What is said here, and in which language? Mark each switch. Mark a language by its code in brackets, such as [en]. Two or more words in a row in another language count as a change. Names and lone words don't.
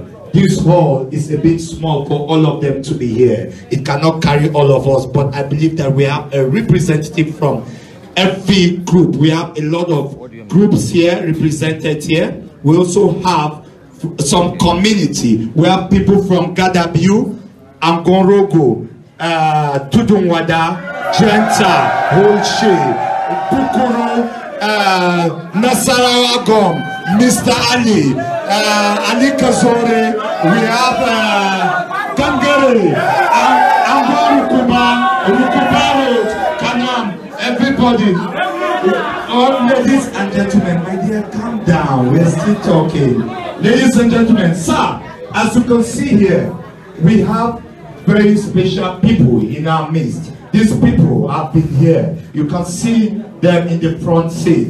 [en] This hall is a bit small for all of them to be here. It cannot carry all of us, but I believe that we have a representative from every group. We have a lot of groups here represented here. We also have some community. We have people from Gadabiu, Angorogo, Tudunwada, Jenta, Holshe, Bukuru, Nasarawa Gom, Mr. Ali, Ali Kazore, we have Kangere, Angorukuma, Rukubaro, Kanam, everybody. All ladies and gentlemen, my dear, calm down. We are still talking. Ladies and gentlemen, sir, as you can see here, we have very special people in our midst. These people have been here. You can see them in the front seat.